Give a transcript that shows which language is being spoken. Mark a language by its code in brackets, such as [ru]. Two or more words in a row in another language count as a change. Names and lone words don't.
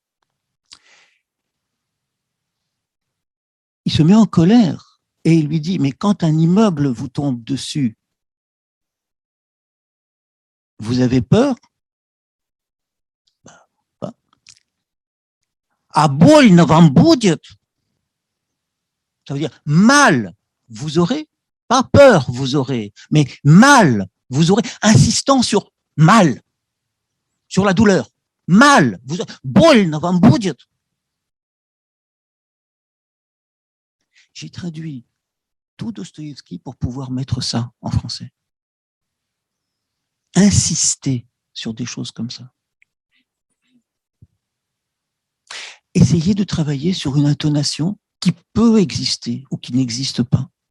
[fr] Il se met en colère et il lui dit, mais quand un immeuble vous tombe dessus, vous avez peur? [ru] A bolь вам будет. [fr] Ça veut dire mal, vous aurez, pas peur, vous aurez, mais mal, vous aurez, insistant sur mal, sur la douleur. mal, [ru] больно вам будет. [fr] J'ai traduit tout Dostoïevski pour pouvoir mettre ça en français. Insister sur des choses comme ça. Essayer de travailler sur une intonation qui peut exister ou qui n'existe pas.